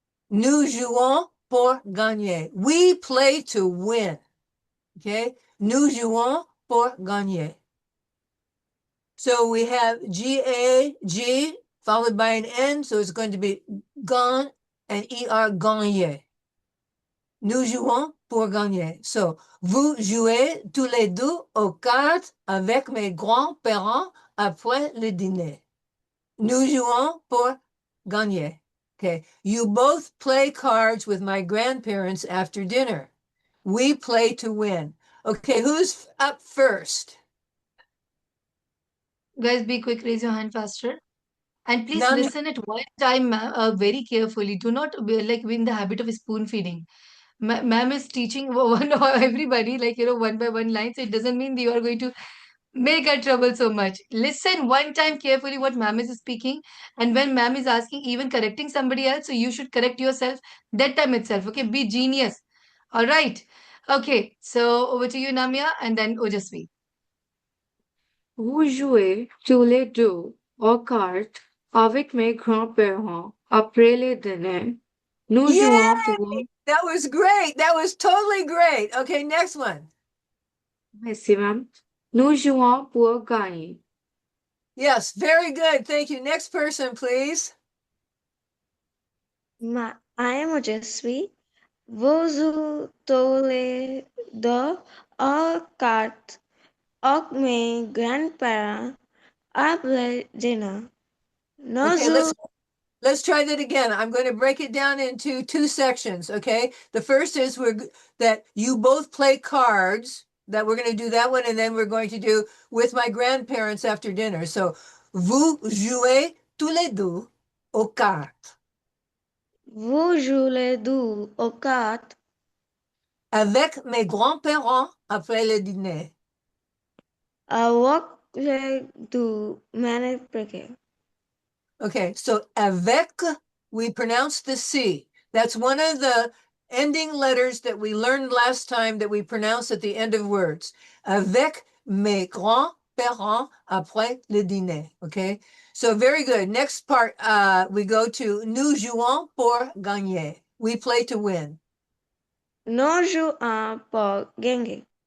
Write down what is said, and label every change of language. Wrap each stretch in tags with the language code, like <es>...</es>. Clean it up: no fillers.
<fr>Nous jouons pour gagner.</fr> <en>We play to win.</en> <fr>Okay, nous jouons pour gagner.</fr> <en>So we have G followed by an N, so it's going to be gan and ER, gagner.</en> <fr>Nous jouons pour gagner. So, vous jouez tous les deux aux cartes avec mes grands-parents après le dîner. Nous jouons pour gagner.</fr> <en>Okay. You both play cards with my grandparents after dinner. We play to win. Okay, who's up first? Guys, be quick. Raise your hand faster. And please None. listen at one time, ma'am, very carefully. Do not be in the habit of spoon feeding. Ma'am is teaching one or everybody, one by one lines. It doesn't mean that you are going to make her trouble so much. Listen one time carefully what ma'am is speaking. And when ma'am is asking, even correcting somebody else, so you should correct yourself that time itself. Okay, be genius. All right. Okay, so over to you, Namya, and then Ojasvi.</en> <fr>Vous jouez tous les deux aux cartes avec mes grands-parents après le dîner. Nous jouons</fr> <en>Yay!</en> <fr>pour...</fr> <en>That was great. That was totally great. Okay, next one.</en> <fr>Merci, ma'am. Nous jouons pour gagner.</fr> <en>Yes, very good. Thank you. Next person, please. I am Ojasvi.</en> <fr>Vous jouez tous les deux aux cartes avec mes grands-parents après dîner. Nous</fr> <en>Okay,</en> <fr>jouons</fr> <en>let's try that again. I'm going to break it down into 2 sections, okay? The first is that you both play cards, that we're going to do that one, and then we're going to do with my grandparents after dinner.</en> <fr>So, vous jouez tous les deux aux cartes Vous jouez les deux aux cartes avec mes grands-parents après le dîner. avec les deux</fr> <hi>मैंने</hi> <fr>préparé.</fr> <en>Okay, so avec, we pronounce the C. That's one of the ending letters that we learned last time that we pronounce at the end of words.</en> <fr>Avec mes grands grands-parents après le dîner.</fr> <en>Okay, so very good. Next part, we go to</en> <fr>nous jouons pour gagner.</fr> <en>We play to win.</en> <fr>Nous jouons pour gagner.</fr>